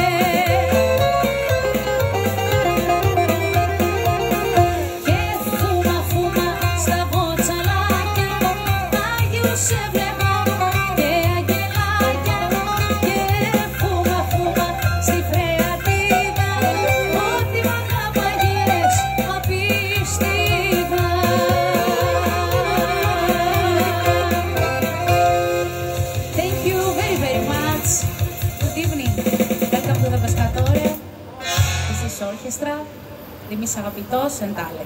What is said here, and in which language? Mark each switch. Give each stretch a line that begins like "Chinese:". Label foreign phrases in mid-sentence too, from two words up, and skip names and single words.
Greek: Και φούμα φούμα στα βοτσαλάκια, Άγιους έβλεπα και αγγελάκια. Και φούμα φούμα στη Φρεατίδα, ό,τι μ' αγάπαγες απίστευα.
English: Thank you very very much. Good evening. Welcome to the Pescatore. This is orchestra. Δημής Αγαπητός and Alex.